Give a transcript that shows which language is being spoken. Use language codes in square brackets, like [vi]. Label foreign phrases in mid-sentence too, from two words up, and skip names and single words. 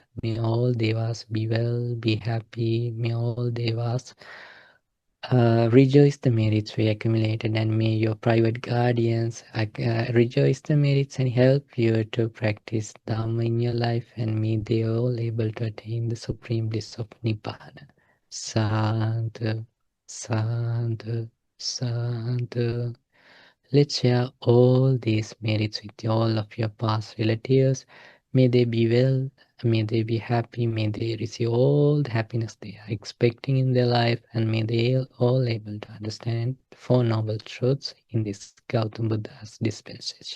[en] May all devas be well, be happy. May all devas rejoice the merits we accumulated, and may your private guardians rejoice the merits and help you to practice Dhamma in your life, and may they all able to attain the supreme bliss of Nibbana. [pi] Sadhu, sadhu, sadhu. [en] Let's share all these merits with all of your past relatives. May they be well, may they be happy, may they receive all the happiness they are expecting in their life, and may they all able to understand the Four Noble Truths in this Gautam Buddha's dispensation.